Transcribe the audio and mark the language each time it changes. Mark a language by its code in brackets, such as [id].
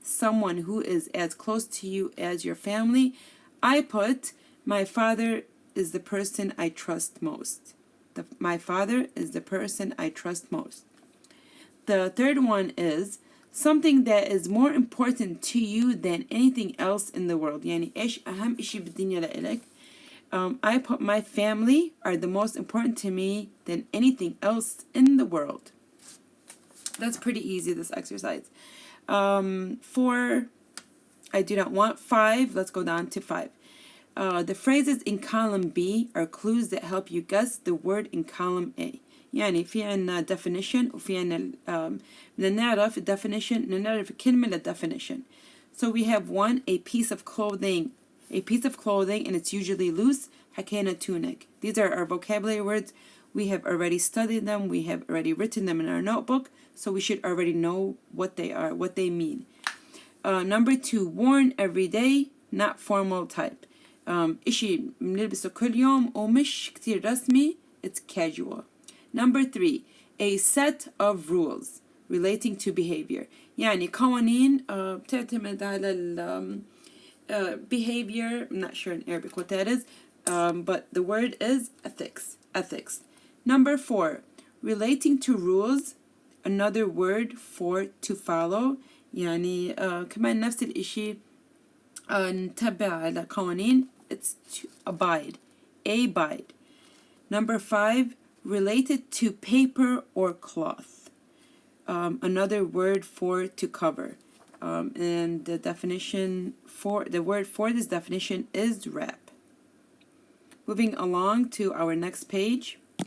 [en] Someone who is as close to you as your family. I put, my father is the person I trust most. My father is the person I trust most. The third one is something that is more important to you than anything else in the world. [ar] يعني إيش أهم إشي بالدنيا لإلك. [en] I put my family are the most important to me than anything else in the world. That's pretty easy, this exercise. 4, I do not want. 5, let's go down to 5. The phrases in column B are clues that help you guess the word in column A. [ar] يعني في عنا definition وفي عنا بدنا نعرف definition بدنا نعرف كلمة للدefinition. [en] So we have 1, a piece of clothing. A piece of clothing and it's usually loose. [ar] حكينا [en] tunic. These are our vocabulary words. We have already studied them. We have already written them in our notebook. So we should already know what they are, what they mean. Number 2, worn every day, not formal type. [ar] إشي بنلبسه كل يوم ومش كتير رسمي, [en] it's casual. Number 3, a set of rules relating to behavior. [ar] يعني قوانين بتعتمد على behavior. [en] I'm not sure in Arabic what that is, but the word is ethics. Ethics. Number 4, relating to rules, another word for to follow. [ar] يعني كمان نفس الإشي نتبع على قوانين, [en] it's to abide. Abide. Number 5, related to paper or cloth. Another word for to cover. And the definition for the word for this definition is wrap. Moving along to our next page.